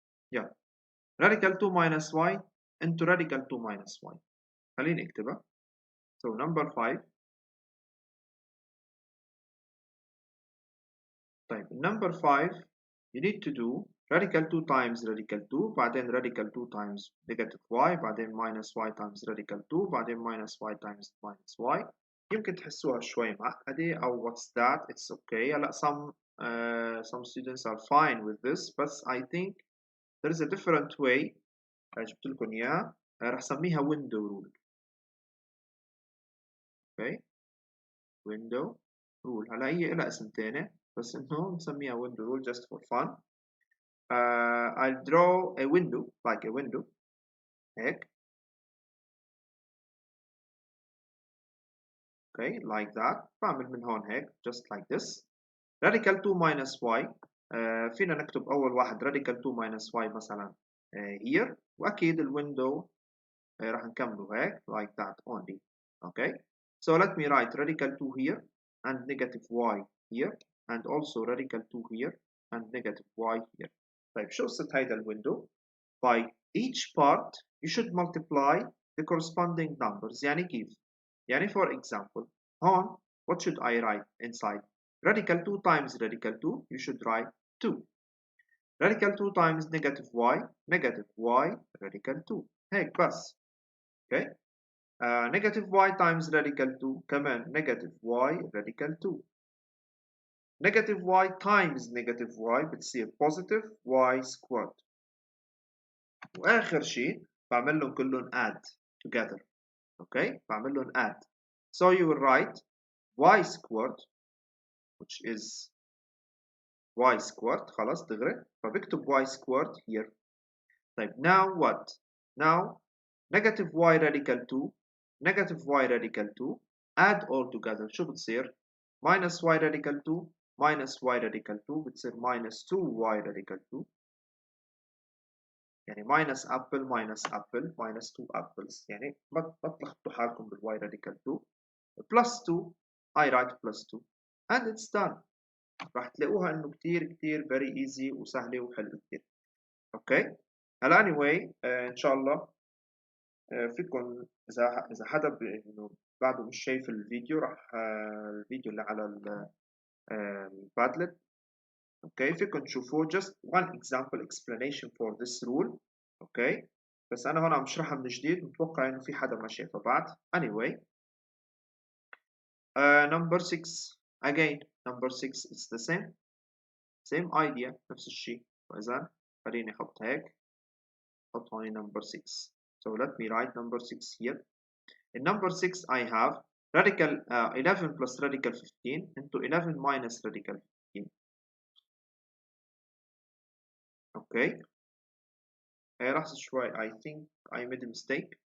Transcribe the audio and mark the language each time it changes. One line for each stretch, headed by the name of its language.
English: yeah radical 2 minus y into radical 2 minus y.
Arabic: خليني اكتبها.
English: so number 5.
Arabic: طيب
English: number 5 you need to do radical 2 times radical 2
Arabic: بعدين
English: radical 2 times negative y بعدين minus y times radical 2 بعدين minus y times minus y.
Arabic: يمكن تحسوها شوي معقدة أو
English: what's that, it's okay.
Arabic: هلا
English: some students are fine with this, but I think there is a different way.
Arabic: جبت لكم إياه. رح سميها window rule.
English: okay, window rule.
Arabic: هلا هي لها اسم تاني بس إنه نسميها window rule
English: just for fun. I'll draw a window like a window
Arabic: هيك.
English: okay, like that.
Arabic: بعمل من هون هيك
English: just like this. radical 2 minus y.
Arabic: فينا نكتب أول واحد
English: radical 2 minus y
Arabic: مثلا here. وأكيد الويندو راح نكمله هيك
English: like that only. okay, so let me write radical 2 here and negative y here and also radical 2 here and negative y here.
Arabic: طيب شو قصة هيدا الويندو؟
English: by each part you should multiply the corresponding numbers.
Arabic: يعني كيف؟ يعني
English: for example
Arabic: هون
English: what should I write inside? radical 2 times radical 2 you should write 2. radical 2 times negative y radical 2
Arabic: هيك بس.
English: okay, negative y times radical 2
Arabic: كمان
English: negative y radical 2. negative y times negative y
Arabic: بتصير
English: positive y squared.
Arabic: واخر شيء بعمل لهم كلهم
English: add together. okay,
Arabic: بعمل لهم
English: add. so you will write y squared which is y squared.
Arabic: خلاص دغري فبكتب
English: y squared here.
Arabic: طيب
English: now what? now negative y radical 2 negative y radical 2 add all together.
Arabic: شو بتصير؟
English: minus y radical 2 minus y radical 2 بتصير minus 2y radical 2. يعني minus apple minus apple minus 2 apples.
Arabic: يعني ما تلخبطوا حالكم
English: بالy radical 2 plus 2 I write plus 2 and it's done.
Arabic: راح تلاقوها انه كتير
English: very easy
Arabic: وسهله وحلوه كتير. اوكي هلا anyway ان شاء الله فيكم اذا حدا انه بعده مش شايف الفيديو راح الفيديو اللي على البادلت. اوكي فيكم تشوفوه
English: just one example explanation for this rule.
Arabic: اوكي بس انا هون عم بشرحها من جديد متوقع انه في حدا ما شافها بعد.
English: anyway number 6 again number 6 it's the same idea
Arabic: نفس الشيء. فاذا خليني احط هيك احط هون number 6.
English: so let me write number 6 here. in number 6 I have radical 11 plus radical 15 into 11 minus radical 15. okay
Arabic: لحظة شوي
English: I think I made a mistake.